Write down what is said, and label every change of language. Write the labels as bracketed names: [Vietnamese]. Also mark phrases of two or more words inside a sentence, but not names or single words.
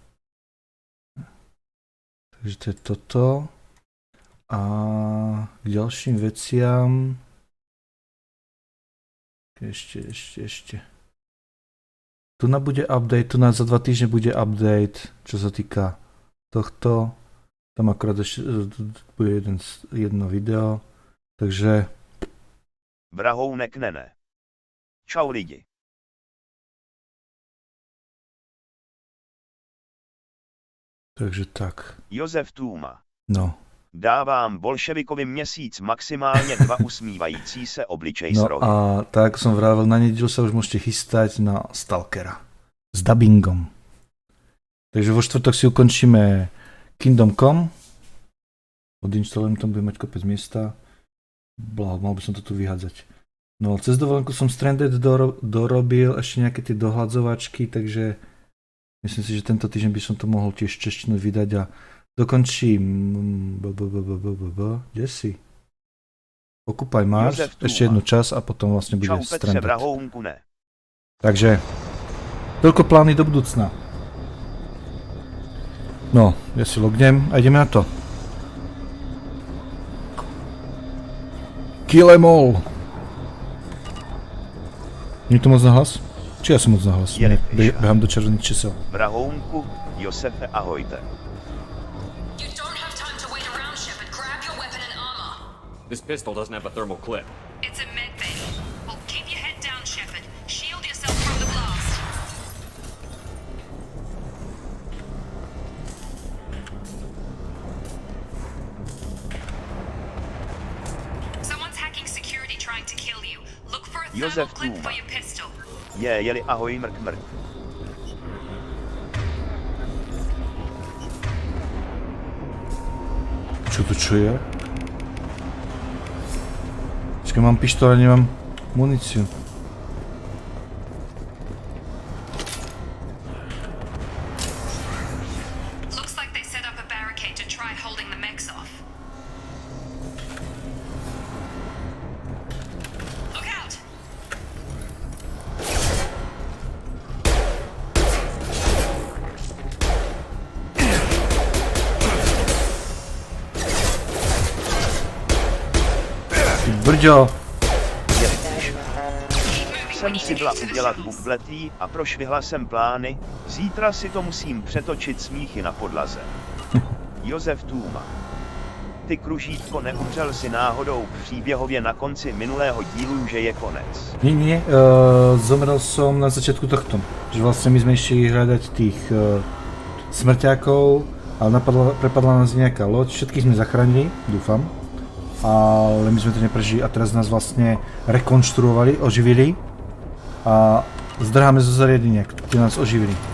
[Slovak] Takže to je toto. A k ďalším veciam... Ešte. Tu bude update, tu za 2 týždne bude update, čo sa týka tohto. Tam akorát ešte bude jedno video. Takže... [Czech] Vrahounek Nene. Čau lidi. [Slovak] Takže tak. Josef Tůma. No. [Czech] Dávám bolševikovi měsíc maximálně 2 usmívající se obličej s rohy. [Slovak] A tak som vravel, na nedeľu sa už môžete chystať na Stalkera. S dubbingom. Takže vo štvrtok si ukončíme Kingdom Come. Odinštalujem, tam bude mať kopec miesta. Mal by som to tu vyhádzať. No cez dovolenku som Stranded dorobil ešte nejaké tie dohľadzovačky, takže myslím si, že tento týždeň by som to mohol tiež češtinu vydať a dokončím... Kde si? Occupy Mars, ešte jednu čas a potom vlastne bude Stranded. Takže, toľko plány do budúcna. No, ja si lognem a ideme na to. [English] Kill em all! [Slovak] Nie to moc nahlas? Či ja som moc nahlas? Behám do červených čísel. Vrahounku, Josefe, ahojte. [English] This pistol doesn't have a thermal clip. It's a med bay. Well, keep your head down, Shepard. Shield yourself from the blast. Someone's hacking security trying to kill you. Look for a thermal clip for your pistol. [Czech] Jeli ahoj mrk. [Slovak] Čo je? Počkaj, mám pištol, ale nemám muníciu. [English] Looks like they set up a barricade to try holding the mechs off. Look out! [Czech] Brďo! Jsem si byla udělat bukletý a prošvihla jsem plány, zítra si to musím přetočit smíchy na podlaze. Josef Tůma. Ty Kružítko, neumřel si náhodou příběhově na konci minulého dílu, že je konec? [Slovak] Nie, zomrel som na začiatku tohto. Že vlastne my sme išli hľadať tých smrťákov, ale prepadla nás nejaká loď, všetkých sme zachránili, dúfam. Ale my sme to neprežili a teraz nás vlastne rekonštruovali, oživili a zdrháme zo zariadenia, ktoré nás oživili.